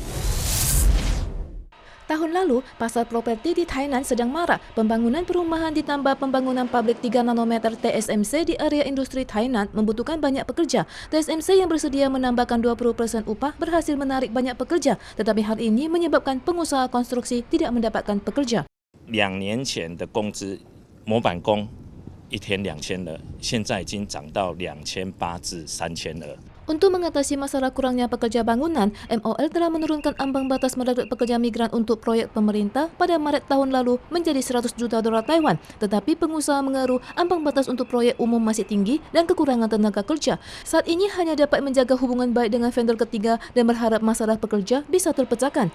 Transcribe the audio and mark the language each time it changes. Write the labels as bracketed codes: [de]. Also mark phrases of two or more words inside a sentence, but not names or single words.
[id] Tahun lalu, pasar properti di Tainan sedang marak. Pembangunan perumahan ditambah pembangunan pabrik 3 nanometer TSMC di area industri Tainan membutuhkan banyak pekerja. TSMC yang bersedia menambahkan 20% upah berhasil menarik banyak pekerja, tetapi hal ini menyebabkan pengusaha konstruksi tidak mendapatkan pekerja. [zh] 2 年前的工资，模板工1天2000了，现在已经涨到2800至3000了。 [id] Untuk mengatasi masalah kurangnya pekerja bangunan, MOL telah menurunkan ambang batas merekrut pekerja migran untuk proyek pemerintah pada Maret tahun lalu menjadi 100 juta dolar Taiwan. Tetapi pengusaha mengeluh ambang batas untuk proyek umum masih tinggi dan kekurangan tenaga kerja. Saat ini hanya dapat menjaga hubungan baik dengan vendor ketiga dan berharap masalah pekerja bisa terpecahkan.